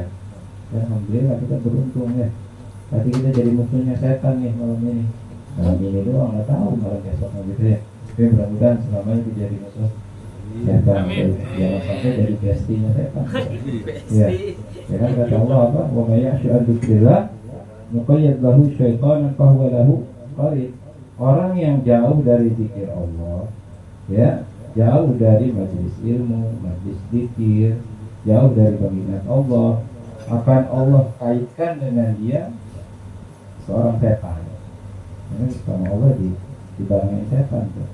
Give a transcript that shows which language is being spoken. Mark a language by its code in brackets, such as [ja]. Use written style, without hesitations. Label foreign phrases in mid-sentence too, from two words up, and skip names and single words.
[id] Dan alhamdulillah kita beruntung, ya. Tadi kita jadi musuhnya setan nih malam ini. Malam ini doang, nggak tahu malam besok gitu, ya. Tapi mudah-mudahan selama ini jadi musuh setan, jangan sampai jadi bestinya setan, ya. Ya kan kata Allah apa? [ar] ومن يعش عن ذكر الله نقيض له شيطانا فهو له قرين. [id] Orang yang jauh dari zikir Allah, ya, jauh dari majelis ilmu, majelis zikir, jauh dari pengingat Allah, akan Allah kaitkan dengan dia seorang setan. Ini sama Allah dibarengin setan tuh.